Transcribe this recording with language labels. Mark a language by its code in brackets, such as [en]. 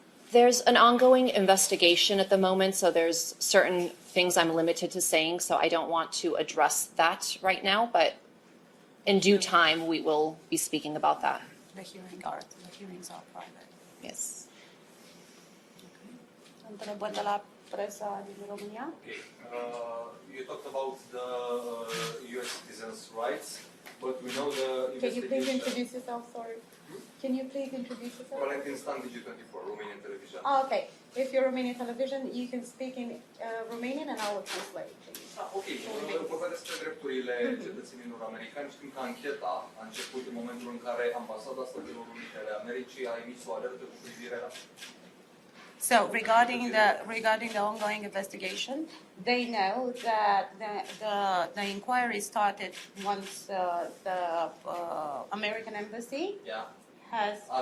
[en] There's an ongoing investigation at the moment, so there's certain things I'm limited to saying, so I don't want to address that right now, but in due time, we will be speaking about that. The hearings are private. Yes. [ro] Întrebări de la presa din România? [en] Okay. You talked about the U.S. citizens' rights, but we know the Can you please investigation. introduce yourself? Sorry. Can you please introduce yourself? Valentin Stan, Digi24, Romanian television. Okay. If you're Romanian television, you can speak in Romanian and I will translate. Ok. [ro] Vorbesc despre drepturile cetățenilor americani. Știm că ancheta a început în momentul în care Ambasada Statelor Unite ale Americii a emis o alertă cu privire la... [en] So regarding the ongoing investigation, they know that the inquiry started once the American embassy has